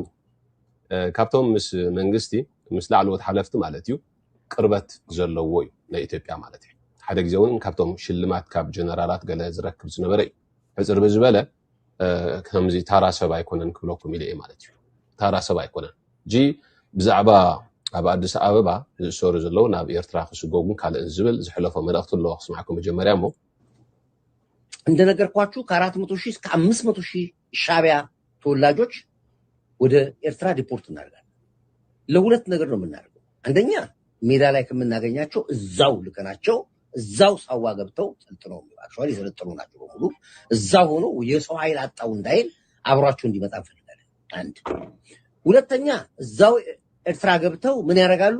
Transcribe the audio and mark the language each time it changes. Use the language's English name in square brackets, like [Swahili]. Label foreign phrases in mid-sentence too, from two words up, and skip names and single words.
[Tigrinya] ካብቶም ምስ መንግስቲ ምስ ላዕለዎት ሓለፍቲ ማለት እዩ ቅርበት ዘለዎ እዩ ናይ ኢትዮጵያ ማለት እዩ። ሓደ ግዜ እውን ካብቶም ሽልማት ካብ ጀነራላት ገለ ዝረክብ ዝነበረ እዩ። ሕፅር ብዝበለ ከምዚ ታራ ሰብ ኣይኮነን ክብለኩም ኢለ ማለት እዩ። ታራ ሰብ ኣይኮነን ጂ ብዛዕባ ኣብ ኣዲስ ኣበባ ዝእሰሩ ዘለዉ ናብ ኤርትራ ክስጎሙ ካልእን ዝብል ዝሕለፎ መልእኽቲ ኣለዎ ክስማዕኩም መጀመርያ ሞ [Amharic] እንደነገርኳችሁ ከ400 ሺህ እስከ 500 ሺህ ሻዕቢያ ተወላጆች ወደ ኤርትራ ዲፖርት እናደርጋለን። ለሁለት ነገር ነው የምናደርገው። አንደኛ ሜዳ ላይ ከምናገኛቸው እዛው ልከናቸው እዛው ሳዋ ገብተው ሰልጥነው አክቹዋሊ የሰለጠኑ ናቸው በሙሉ እዛው ሆኖ የሰው ኃይል አጣው እንዳይል አብሯቸው እንዲመጣ እንፈልጋለን። አንድ ሁለተኛ እዛው ኤርትራ ገብተው ምን ያደርጋሉ?